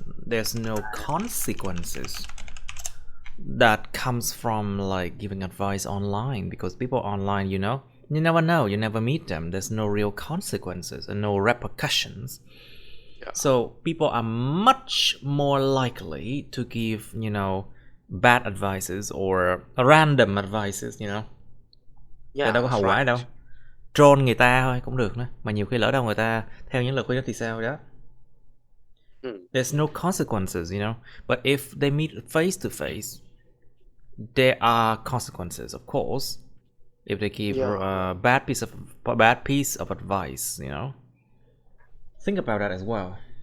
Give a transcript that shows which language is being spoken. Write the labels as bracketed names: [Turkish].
[English] There's no consequences that comes from like giving advice online, because people online, you never know, you never meet them. There's no real consequences and no repercussions. Yeah. So people are much more likely to give, bad advices or random advices. [Vietnamese] Tại đâu [English] Yeah, [Vietnamese] có [English] that's [Vietnamese] hậu quả đâu. [English] right. [Vietnamese] Troll người ta thôi cũng được nữa. Mà nhiều khi lỡ đâu người ta theo những lời khuyên đó thì sao đó. Hmm. [English] There's no consequences. But if they meet face to face, there are consequences, of course. If they give Yeah. a bad piece of advice. Think about that as well.